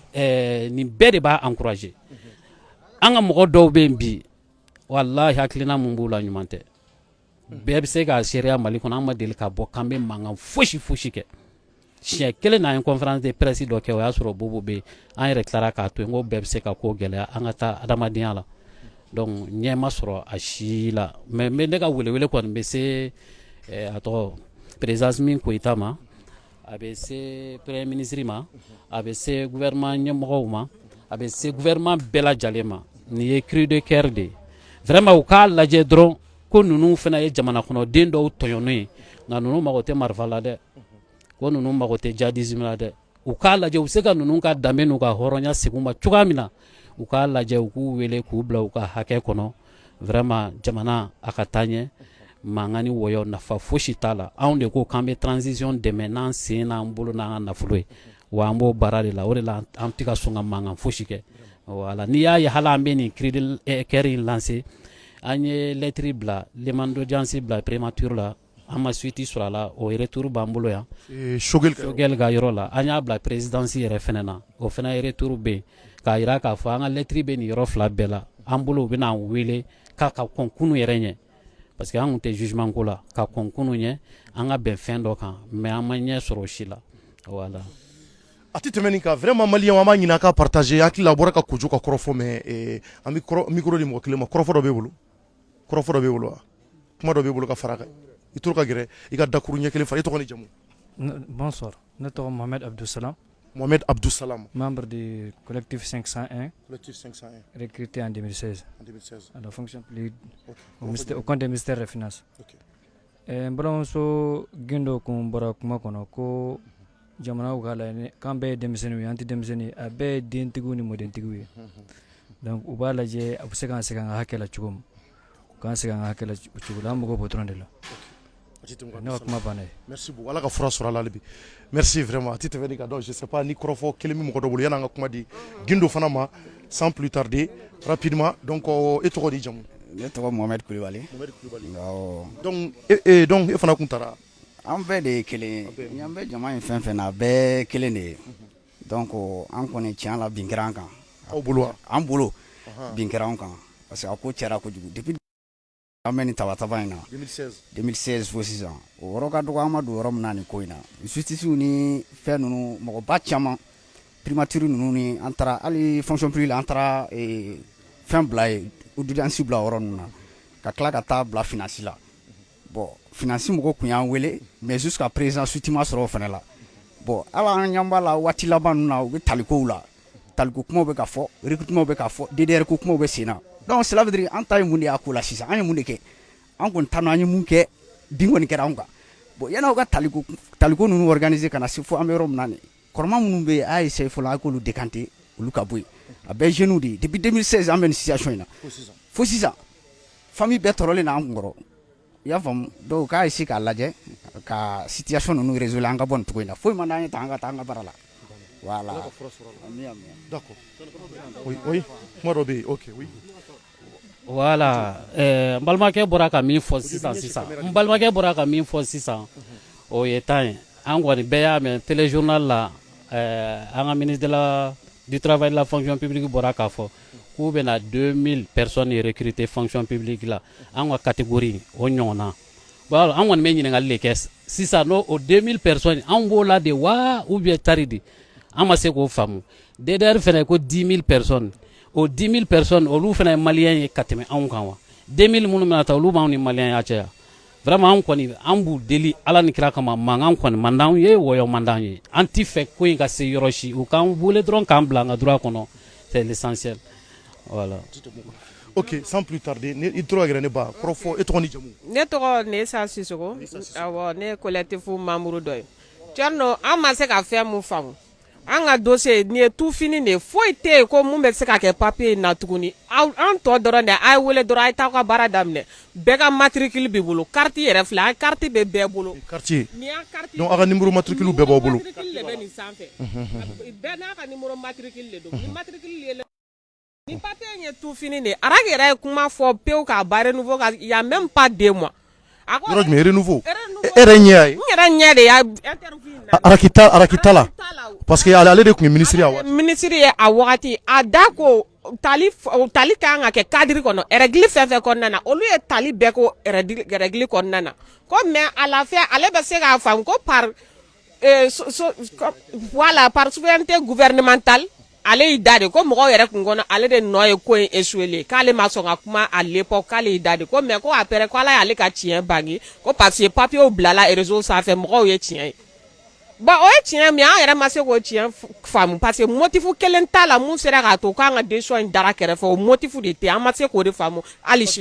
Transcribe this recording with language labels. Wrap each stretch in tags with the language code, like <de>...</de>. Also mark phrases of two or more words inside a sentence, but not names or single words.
<bm>nin bɛɛ de b'a encourager an ka mɔgɔ dɔw bɛ yen bi wallahi hakilina mun b'u la ɲuman tɛ bɛɛ bɛ se ka seereya Mali kɔnɔ an ma deli ka bɔ k'an bɛ mankan fosi kɛ siɲɛ kelen na an ye</bm> <fr>conférence de presse</fr> <bm>dɔ kɛ o y'a sɔrɔ Bobo bɛ yen an yɛrɛ tilara k'a to yen ko bɛɛ bɛ se ka ko gɛlɛya an ka taa adamadenya la donc ɲɛ ma sɔrɔ a si la mais ne ka welewele kɔni bɛ se a tɔgɔ président Asimi Goïta ma a bɛ se</bm> <fr>premier ministre</fr> <bm>ma a bɛ se gouvernement ɲɛmɔgɔw ma a bɛ se gouvernement bɛɛ lajɛlen ma nin ye</bm> <fr>cri de cœur</fr> <bm>de ye vraiment u k'a lajɛ dɔrɔn ko ninnu fana ye jamana kɔnɔden dɔw tɔɲɔnnen ye nka ninnu mago tɛ marifa la dɛ ko ninnu mago tɛ djihadisme la dɛ u k'a lajɛ u bɛ se ka ninnu ka danbe n'u ka hɔrɔnya segin u ma cogoya min na u k'a lajɛ u k'u wele k'u bila u ka hakɛ kɔnɔ vraiment jamana a ka taa ɲɛ mankan ni wɔyɔ nafa fosi t'a la anw de ko k'an bɛ transition dɛmɛ n'an sen n'an bolo n'an ka nafolo ye wa an b'o baara de la o de la an tɛ ka sɔn ka mankan fosi kɛ voilà n'i y'a ye hali an bɛ nin</bm> <fr>cri de cœur</fr> <bm>in lancer an ye lettre bila</bm> <fr>demande d'audience</fr> <bm>bila prémature la an ma suite sɔrɔ a la o retour b'an bolo yan Shogel ka yɔrɔ la an y'a bila présidence yɛrɛ fɛnɛ na o fɛnɛ retour bɛ yen k'a jira k'a fɔ an ka lettre bɛ nin yɔrɔ fila bɛɛ la an bolo u bɛ n'an wele k'a ka kɔn kunu yɛrɛ ɲɛ</bm> <fr>parce que</fr> <bm>an tun tɛ jugement ko la ka kɔn kunu ɲɛ an ka bɛn fɛn dɔ kan mais an ma ɲɛ sɔrɔ o si la voilà a tɛ tɛmɛ nin kan vraiment maliyɛnw an b'a ɲini a ka partager hakili la a bɔra ka kojo ka kɔrɔfɔ mais an bɛ micro di mɔgɔ kelen ma kɔrɔfɔ dɔ b'e bolo wa kuma dɔ b'e bolo ka fara kan i toro ka gɛrɛ i ka dakuru ɲɛ kelen fara i tɔgɔ ni jamu bonsoir ne tɔgɔ Mohamed Abdousalam Mohamed Abdousalam</bm> <fr>membre du collectif 501 recruté en 2016 à la fonction publique au compte du ministère des Finances</fr> <bm>n balimamuso gindo kun bɔra kuma kɔnɔ ko jamana k'a lajɛ k'an bɛɛ ye denmisɛnninw ye an tɛ denmisɛnnin ye a bɛɛ ye dentigiw ni mɔdentigiw ye donc u b'a lajɛ a bɛ se k'an segin an ka hakɛ la cogo min k'an segin an ka hakɛ la cogo la an mago b'o dɔrɔn de la ne ka kuma banna ye</bm> <fr>merci beaucoup</fr> <bm>ala ka fura sɔrɔ a la hali bi</bm> <fr>merci vraiment</fr> <bm>a tɛ tɛmɛ nin kan</bm> <fr>donc je sais pas</fr> <bm>ni kɔrɔfɔ kelen bɛ mɔgɔ dɔ bolo yan'an ka kuma di gindo fana ma</bm> <fr>sans plus tarder rapidement donc</fr> <bm>e tɔgɔ di jamu ne tɔgɔ Mohamed Kulibali donc e fana kun taara an bɛɛ de ye kelen ye an bɛ jama in fɛn fɛn na a bɛɛ kelen de ye donc an kɔni tiɲɛ la bin kɛra an kan aw bolo wa an bolo bin kɛra an kan</bm> <fr>parce que</fr> <bm>a ko cɛra kojugu depuis an bɛ nin tabataba in na 2016 fo sisan o yɔrɔ ka dɔgɔ an ma don yɔrɔ min na nin ko in na justice ni fɛn ninnu mɔgɔba caman primature ninnu ni an taara hali</bm> <fr>fonction publique</fr> <bm>la an taara fɛn bila ye audience bila yɔrɔ ninnu na ka tila ka taa bila finance la bon finance mɔgɔ kun y'an wele</bm> <fr>mais jusqu'à présent</fr> <bm>suite ma sɔrɔ o fana la bon ala an ɲɛ b'a la waati laban ninnu na u bɛ talikow la taliko kumaw bɛ ka fɔ recrutement bɛ ka fɔ DDR ko kumaw bɛ sen na</bm> <fr>donc cela veut dire</fr> <bm>an ta ye mun de y'a ko la sisan an ye mun de kɛ an kɔni ta an ye mun kɛ bin kɔni kɛra anw kan bon yan'aw ka taliko ninnu organiser ka na se fo an bɛ yɔrɔ min na nin kɔrɔma minnu bɛ yen a y'a essayer fɔlɔ a k'olu décanter olu ka bɔ yen a bɛɛ jeunes de ye depuis 2016 an bɛ nin situation in na fo sisan famille bɛɛ tɔɔrɔlen na an kun kɔrɔ i y'a faamu donc k'a essayer k'a lajɛ ka situation ninnu résoudre an ka bɔ nin cogo in na foyi man d'an ye tan an ka taa an ka baara la voilà</bm> <fr>d'accord oui</fr> <bm>kuma dɔ bɛ yen</bm> <fr>ok oui</fr> <bm>voilà n balimakɛ bɔra ka min fɔ sisan o ye tan ye an kɔni bɛɛ y'a mɛn téléjournal la an ka</bm> <fr>ministre du travail de la fonction publique</fr> <bm>bɔra k'a fɔ k'u bɛna 2000 personnes recruter</bm> <fr>fonction publique</fr> <bm>la an ka catégorie o ɲɔgɔnna bon an kɔni bɛ ɲininkali de kɛ sisan n'o 2000 personnes an b'o la de wa</bm> <fr>ou bien</fr> <bm>tari de an ma se k'o faamu DDR fɛnɛ ko 10 000 personnes o 10 000 personnes olu fɛnɛ ye maliyɛn ye ka tɛmɛ anw kan wa 2000 minnu bɛna taa olu b'anw ni maliyɛn y'a cɛ ya vraiment an kɔni an b'u deli ala ni kira kama mankan kɔni man d'anw ye wɔyɔ man d'an ye an tɛ fɛ ko in ka se yɔrɔ si u k'an wele dɔrɔn k'an bila an ka droit kɔnɔ</bm> <fr>c'est l'essentiel Voilà. Ok, sans plus tarder, il trouve que ba profo et toni jamu.</fr> <bm>Ne tɔgɔ Nesa Sisoko. Awɔ, ne collectif membre dɔ ye. Tiɲɛ an ma se ka fɛn mun faamu. An ka dossier nin ye</bm> <fr>tout fini</fr> <bm>de foyi tɛ yen ko mun bɛ se ka kɛ papier in na tuguni. An tɔ dɔrɔn de a ye wele dɔrɔn a ye taa ka baara daminɛ. Bɛɛ ka matricule b'i bolo, carte yɛrɛ filɛ, a carte bɛ bɛɛ bolo. Quartier. Ni y'a carte. Donc a ka</bm> <fr>numéro matricule</fr> <bm>bɛɛ b'aw bolo. Matricule de bɛ nin sanfɛ. Bɛɛ n'a ka</bm> <fr>numéro matricule</fr> <bm>de don. Ni matricule ye ni papier in ye</bm> <fr>tout fini</fr> <bm>de. Arak yɛrɛ ye kuma fɔ pewu k'a ba renouveau ka</bm> <fr>il y a même pas 2 mois.</fr> <bm>Yɔrɔ jumɛn renouveau? E yɛrɛ ɲɛ y'a ye? N yɛrɛ ɲɛ de y'a interview in na. Arakita la.</bm> <fr>Parce que</fr> <bm>ale de tun ye ministre ye a waati. Ministre ye a wagati a da ko tali kan ka kɛ cadre kɔnɔ règle fɛn fɛn kɔnɔna na olu ye tali bɛɛ ko règle kɔnɔna na ko</bm> <fr>mais à la fin</fr> <bm>ale bɛ se k'a faamu ko</bm> <fr>par voilà par souveraineté gouvernementale</fr> <bm>ale y'i da de ko mɔgɔw yɛrɛ kun kɔnɔ ale de nɔ ye ko in échoué k'ale ma sɔn ka kuma</bm> <fr>à l'époque</fr> <bm>k'ale y'i da de ko mais ko après ko ala y'ale ka tiɲɛ bange ko</bm> <fr>parce que</fr> <bm>papier bilala réseau sanfɛ mɔgɔw ye tiɲɛ ye. Bon o ye tiɲɛ min an yɛrɛ ma se k'o tiɲɛ faamu</bm> <fr>parce que</fr> <bm>motif kelen t'a la mun sera k'a to k'an ka décision in dara kɛrɛfɛ o motif de tɛ an ma se k'o de faamu hali sini.</bm>